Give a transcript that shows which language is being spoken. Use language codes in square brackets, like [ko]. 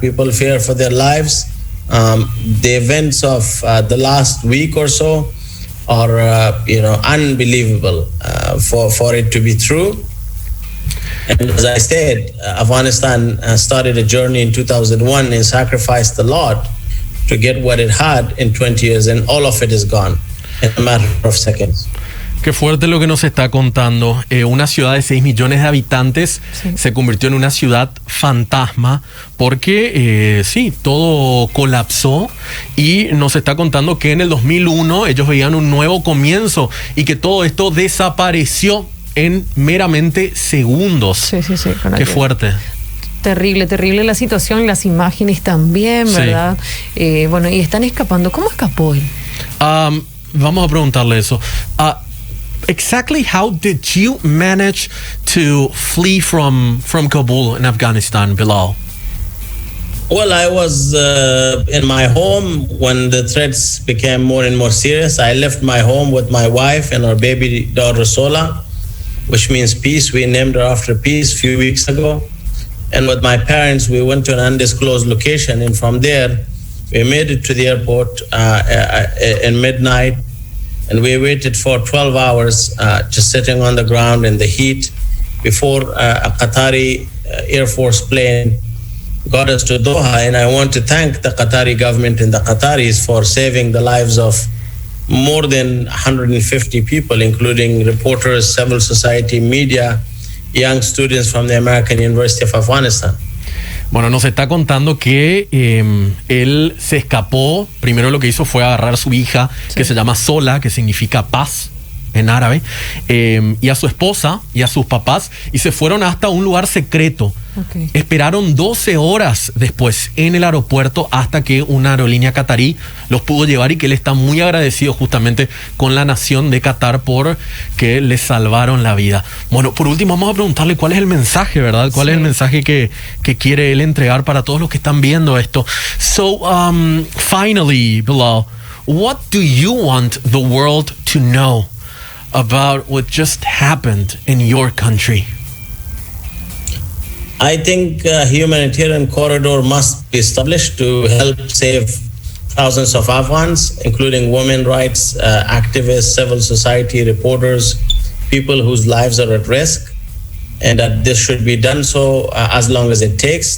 [en] People fear for their lives. The events of the last week or so are, unbelievable for it to be true. And as I said, Afghanistan started a journey in 2001 and sacrificed a lot to get what it had in 20 years, and all of it is gone in a matter of seconds. [es] Qué fuerte lo que nos está contando. Una ciudad de 6 millones de habitantes se convirtió en una ciudad fantasma porque todo colapsó y nos está contando que en el 2001 ellos veían un nuevo comienzo y que todo esto desapareció en meramente segundos. Sí. Qué fuerte. Terrible la situación, las imágenes también, ¿verdad? Y están escapando. ¿Cómo escapó él? Vamos a preguntarle eso. [en] Exactly how did you manage to flee from Kabul in Afghanistan, Bilal? Well, I was in my home when the threats became more and more serious. I left my home with my wife and our baby daughter Sola, which means peace. We named her after peace a few weeks ago. And with my parents, we went to an undisclosed location. And from there, we made it to the airport in midnight. And we waited for 12 hours just sitting on the ground in the heat before a Qatari Air Force plane got us to Doha. And I want to thank the Qatari government and the Qataris for saving the lives of more than 150 people, including reporters, civil society, media, young students from the American University of Afghanistan. [es] Bueno, nos está contando que él se escapó. Primero lo que hizo fue agarrar a su hija, que se llama Sola, que significa paz en árabe, y a su esposa y a sus papás, y se fueron hasta un lugar secreto. Esperaron 12 horas después en el aeropuerto hasta que una aerolínea catarí los pudo llevar, y que él está muy agradecido justamente con la nación de Qatar por que les salvaron la vida. Bueno, por último vamos a preguntarle cuál es el mensaje, ¿verdad? ¿Cuál es el mensaje que quiere él entregar para todos los que están viendo esto? [en] So, finally, Bilal, what do you want the world to know about what just happened in your country? I think a humanitarian corridor must be established to help save thousands of Afghans, including women rights activists, civil society reporters, people whose lives are at risk, and that this should be done so as long as it takes.